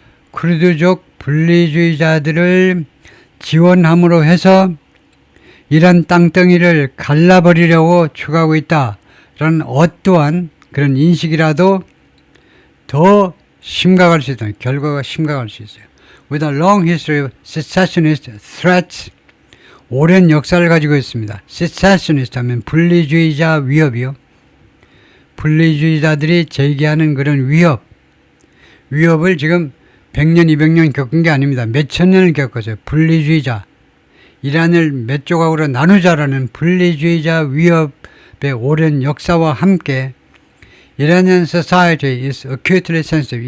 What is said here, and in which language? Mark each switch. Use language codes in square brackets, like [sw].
[ko] 쿠르드족 분리주의자들을 지원함으로 해서 이란 땅덩이를 갈라버리려고 추구하고 있다라는 어떠한 그런 인식이라도 더 심각할 수 있다. 결과가 심각할 수 있어요. [en] With a long history of secessionist threats, [ko] 오랜 역사를 가지고 있습니다. secessionist 하면 분리주의자 위협이요. 분리주의자들이 제기하는 그런 위협을 지금 100년, 200년 겪은 게 아닙니다. 몇천 년을 겪었어요. 분리주의자. 이란을 몇 조각으로 나누자라는 분리주의자 위협의 오랜 역사와 함께 [en] Iranian society is acutely sensitive.